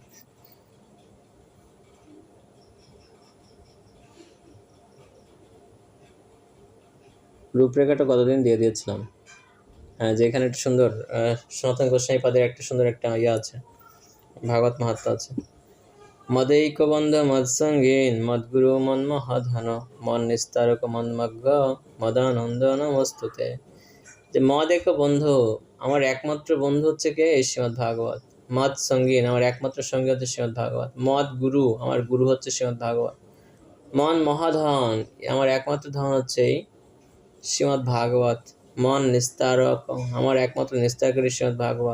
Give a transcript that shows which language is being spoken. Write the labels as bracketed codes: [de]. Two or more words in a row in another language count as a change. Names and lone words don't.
[bn] রূপরেখাটা কতদিন দিয়ে দিয়েছিলাম। হ্যাঁ, যে এখানে একটা সুন্দর সনাতন গোস্বামী পাদের একটা সুন্দর একটা আছে, ভাগবত মাহাত্ম্য আছে। [sa] মदैक बंध मत्संगीन मद्गुरु मन्महधन मन निस्तारक मन्मग्ग मदानंद नमस्तुते। [bn] যে [sa] মদেক বন্ধু, [bn] আমার একমাত্র বন্ধু হচ্ছে কে? এই শ্রীমদ্ ভাগবত। [sa] মদ সঙ্গীন, [bn] আমার একমাত্র সঙ্গী হচ্ছে শ্রীমদ্ ভাগবত। [sa] মদ গুরু, [bn] আমার গুরু হচ্ছে শ্রীমদ্ ভাগবত। [sa] মন মহাধন, [bn] আমার একমাত্র ধন হচ্ছে এই শ্রীমদ্ ভাগবত। [sa] মন নিস্তারক, [bn] আমার একমাত্র নিস্তারকারী শ্রীমদ্ ভাগবত।